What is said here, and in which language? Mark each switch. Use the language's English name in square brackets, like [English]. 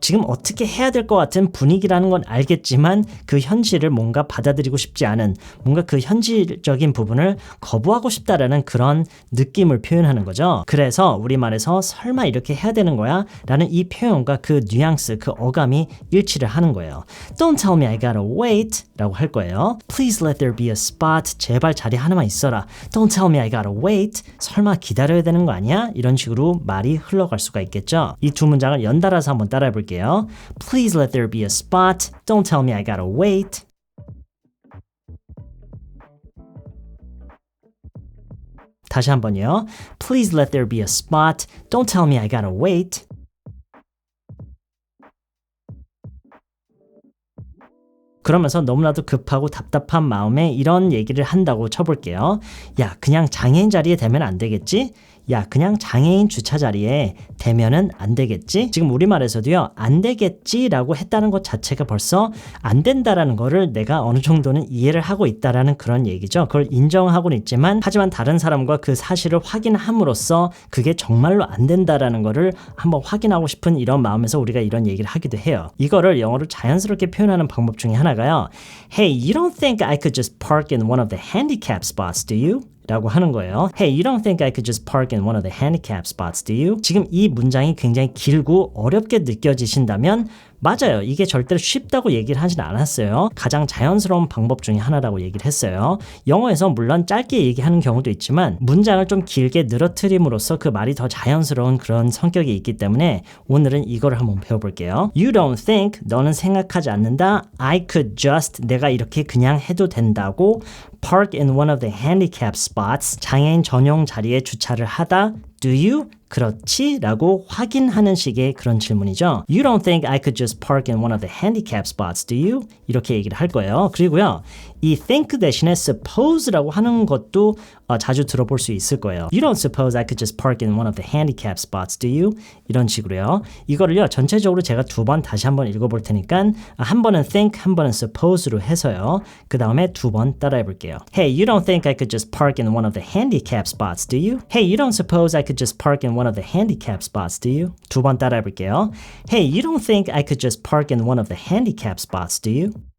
[Korean] 지금 어떻게 해야 될 것 같은 분위기라는 건 알겠지만 그 현실을 뭔가 받아들이고 싶지 않은 뭔가 그 현실적인 부분을 거부하고 싶다라는 그런 느낌을 표현하는 거죠. 그래서 우리말에서 설마 이렇게 해야 되는 거야? 라는 이 표현과 그 뉘앙스, 그 어감이 일치를 하는 거예요. [English] Don't tell me I gotta wait [Korean] 라고 할 거예요. [English] Please let there be a spot. [Korean] 제발 자리 하나만 있어라. [English] Don't tell me I gotta wait. [Korean] 설마 기다려야 되는 거 아니야? 이런 식으로 말이 흘러갈 수가 있겠죠. 이 두 문장을 연달아서 한번 따라해 볼게요. [English] Please let there be a spot. Don't tell me I gotta wait. [Korean] 다시 한번요. [English] Please let there be a spot. Don't tell me I gotta wait. [Korean] 그러면서 너무나도 급하고 답답한 마음에 이런 얘기를 한다고 쳐볼게요. 야, 그냥 장애인 자리에 대면 안 되겠지? 야, 그냥 장애인 주차 자리에 대면은 안 되겠지? 지금 우리말에서도요, 안 되겠지라고 했다는 것 자체가 벌써 안 된다라는 거를 내가 어느 정도는 이해를 하고 있다라는 그런 얘기죠. 그걸 인정하고는 있지만, 하지만 다른 사람과 그 사실을 확인함으로써 그게 정말로 안 된다라는 거를 한번 확인하고 싶은 이런 마음에서 우리가 이런 얘기를 하기도 해요. 이거를 영어로 자연스럽게 표현하는 방법 중에 하나가요. [English] Hey, you don't think I could just park in one of the handicap spots, do you? [Korean] 라고 하는 거예요. [English] Hey, you don't think I could just park in one of the handicap spots, do you? [Korean] 지금 이 문장이 굉장히 길고 어렵게 느껴지신다면 맞아요. 이게 절대로 쉽다고 얘기를 하진 않았어요. 가장 자연스러운 방법 중에 하나라고 얘기를 했어요. 영어에서 물론 짧게 얘기하는 경우도 있지만 문장을 좀 길게 늘어뜨림으로써 그 말이 더 자연스러운 그런 성격이 있기 때문에 오늘은 이거를 한번 배워볼게요. [English] You don't think, [Korean] 너는 생각하지 않는다. [English] I could just, [Korean] 내가 이렇게 그냥 해도 된다고 [English] park in one of the handicap spots, [Korean] 장애인 전용 자리에 주차를 하다. [English] Do you? [Korean] 그렇지? 라고 확인하는 식의 그런 질문이죠. [English] You don't think I could just park in one of the handicap spots, do you? [Korean] 이렇게 얘기를 할 거예요. 그리고요, 이 think 대신에 suppose라고 하는 것도 자주 들어볼 수 있을 거예요. [English] You don't suppose I could just park in one of the handicap spots, do you? [Korean] 이런 식으로요. 이거를요, 전체적으로 제가 두 번 다시 한번 읽어볼 테니까 한 번은 think, 한 번은 suppose로 해서요. 그 다음에 두 번 따라해 볼게요. [English] Hey, you don't think I could just park in one of the handicap spots, do you? Hey, you don't suppose I could just park in one of the handicap spots, do you? [Korean] 두 번 따라해 볼게요. [English] Hey, you don't think I could just park in one of the handicap spots, do you?